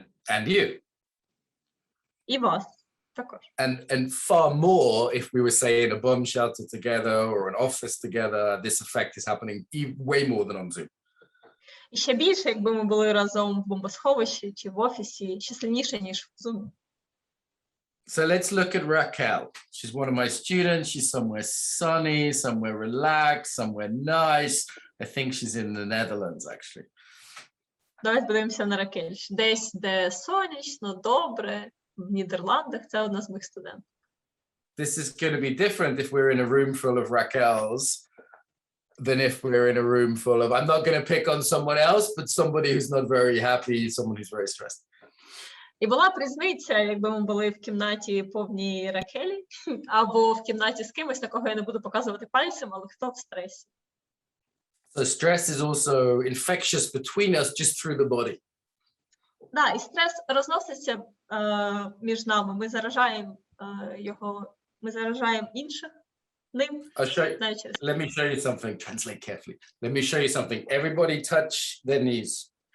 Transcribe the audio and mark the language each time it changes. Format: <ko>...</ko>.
<en>And you.</en> <uk>І вас також.</uk> <en>And far more if we were say in a bomb shelter together or an office together, this effect is happening way more than on Zoom.</en> <uk>І ще більше, якби ми були разом в бомбосховищі чи в офісі, ще сильніше, ніж в Zoom.</uk> <en>So let's look at Raquel. She's one of my students. She's somewhere sunny, somewhere relaxed, somewhere nice. I think she's in the Netherlands, actually.</en> <uk>Давайте подивимося на Ракель. Десь, де сонячно, добре, в Нідерландах. Це одна з моїх студентів.</uk> <en>This is going to be different if we're in a room full of Raquels than if we're in a room full of, I'm not going to pick on someone else, but somebody who's not very happy, someone who's very stressed.</en> <uk>І була б різниця, якби ми були в кімнаті повній Ракелі, або в кімнаті з кимось, на кого я не буду показувати пальцем, але хто в стресі.</uk> <en>So stress is also infectious between us just through the body.</en> <uk>Да, і стрес розноситься між нами. Ми заражаємо його, ми заражаємо інших ним.</uk> <en>Let me show you something. Translate carefully. Let me show you something. Everybody touch their knees.</en>